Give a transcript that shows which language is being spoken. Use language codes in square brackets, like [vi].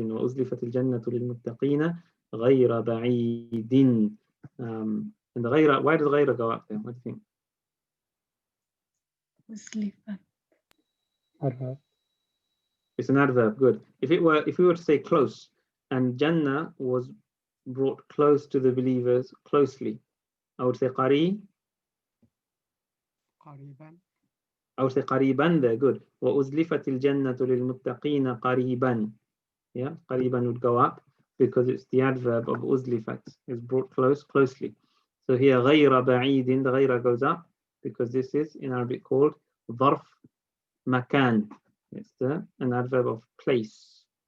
[ar] وأزلفت الجنة للمتقين غير بعيد. [en] And the غير, why did غير go up there? What do you think? Adverb. It's an adverb. Good. If we were to say close, and Jannah was brought close to the believers closely, I would say قريب. I would say قريبا there. Good. [ar] وأزلفت الجنة للمتقين قريبا. [en] Yeah, قريبا would go up because it's the adverb of أزلفت. It's brought close, closely. So here [ar] غير بعيد, [en] the غير goes up because this is in Arabic called [ar] ظرف مكان. [en] It's an adverb of place.